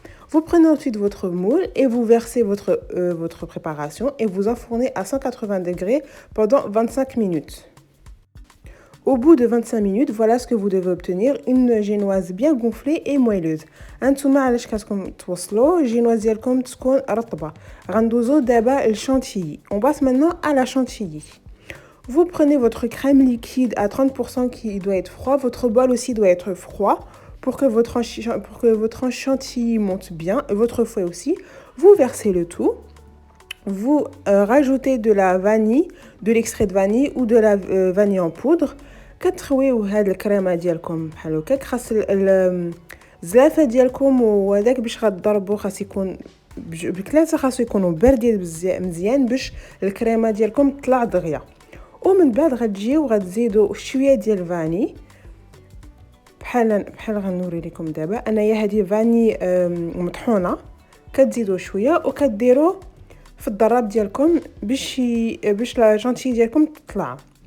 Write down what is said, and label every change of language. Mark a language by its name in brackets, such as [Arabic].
[French] Vous prenez ensuite votre moule et vous versez votre préparation et vous enfournez à 180 degrés pendant 25 minutes. Au bout de 25 minutes, voilà ce que vous devez obtenir, une génoise bien gonflée et moelleuse. [Arabic] انتوما علاش كتكون توصلوا génoise ديالكم تكون رطبه. غندوزو دابا الشانتيي. [French] On passe maintenant à la chantilly. Vous prenez votre crème liquide à 30% qui doit être froid, votre bol aussi doit être froid pour que votre chantilly monte bien, votre fouet aussi. Vous versez le tout. Vous rajoutez de la vanille, de l'extrait de vanille ou de la vanille en poudre. [Arabic] كتخويو هاد الكريمه ديالكم بحال هكاك. خاص الزلافه ديالكم وهذاك باش غتضربوا خاص يكون بكلاصه خاصو يكونوا باردين مزيان باش الكريمه ديالكم تطلع دغيا. ومن بعد غتجيو غتزيدوا شويه ديال الفاني بحال غنوري لكم دابا انايا هذه فاني مطحونه كتزيدوا شويه وكديروا في الضراب ديالكم باش لا شانتي ديالكم تطلع.